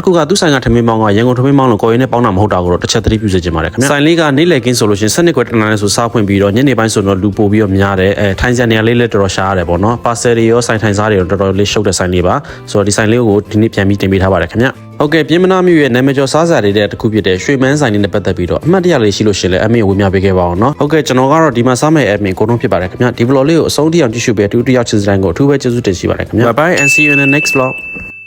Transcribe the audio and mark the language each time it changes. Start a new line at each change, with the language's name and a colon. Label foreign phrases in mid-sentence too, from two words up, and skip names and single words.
Burmese: ခုကသူ့ဆိုင်ကထမင်းပေါင်းကရန်ကုန်ထမင်းပေါင်းလို့ကိုယ်ရင်းနဲ့ပေါင်းတာမဟုတ်တာကိုတော့တစ်ချက်သတိပြုစေချင်ပါတယ်ခင်ဗျဆိုင်လေးကနေ့လည်ကင်းဆိုလို့ရှိရင်7နှစ်ခွဲတနင်္လာနေ့ဆိုစားဖွင့်ပြီးတော့ညနေပိုင်းဆိုတော့လူပို့ပြီးတော့များတယ်ထိုင်စံနေရာလေးလည်းတော်တော်ရှားရတယ်ပေါ့နော်ပါဆယ်တွေရောဆိုင်ထိုင်စားတွေရောတော်တော်လေးရှုပ်တဲ့ဆိုင်လေးပါဆိုတော့ဒီဆိုင်လေးကိုဒီနေ့ပြန်ပြီးတင်ပေးထားပါတယ်ခင်ဗျဟုတ်ကဲ့ပြင်မနာမြို့ရဲ့နာမည်ကျော်စားစရာတွေတဲ့တစ်ခုဖြစ်တဲ့ရွှေမန်းဆိုင်လေးနဲ့ပတ်သက်ပြီးတော့အမှတ်တရလေးရှိလို့ရှိရင်လည်းအမင်းဝေမျှပေးခဲ့ပါအောင်နော်ဟုတ်ကဲ့ကျွန်တော်ကတော့ဒီမှာစားမယ့်အမင်းကိုတော့ဖြစ်ပါတယ်ခင်ဗျဒီ vlog လေးကိုအဆုံးထိအောင်ကြည့်ရှုပေးတူတူရောက်ချစ်စတိုင်းကိုအထူးပဲကျေးဇူးတင်ရှိပါတယ်ခင်ဗျ
English: Bye bye and see you in the next vlog